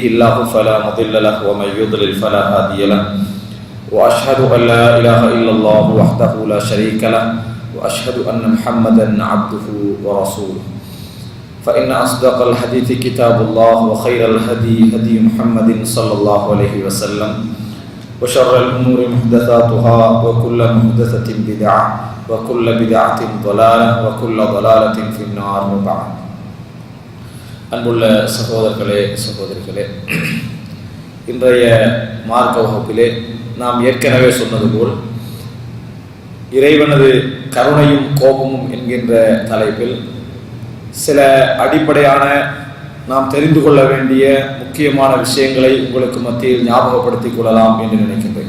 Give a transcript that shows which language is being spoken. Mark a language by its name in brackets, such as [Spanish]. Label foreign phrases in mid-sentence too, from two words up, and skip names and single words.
[Arabic] الله فلا مضل له ومن يضلل فلا هادي له وأشهد أن لا إله إلا الله وحده لا شريك له وأشهد أن محمدا عبده ورسوله فإن أصدق الحديث كتاب الله وخير الهدي هدي محمد صلى الله عليه وسلم وشر الأمور محدثاتها وكل محدثة بدعة وكل بدعة ضلالة وكل ضلالة في النار وبعد. [Tamil] அன்புள்ள சகோதரர்களே சகோதரிகளே, இன்றைய மார்க்க வகுப்பிலே நாம் ஏற்கனவே சொன்னது போல் இறைவனது கருணையும் கோபமும் என்கின்ற தலைப்பில் சில அடிப்படையான நாம் தெரிந்து கொள்ள வேண்டிய முக்கியமான விஷயங்களை உங்களுக்கு மத்தியில் ஞாபகப்படுத்திக் கொள்ளலாம் என்று நினைக்கின்றேன்.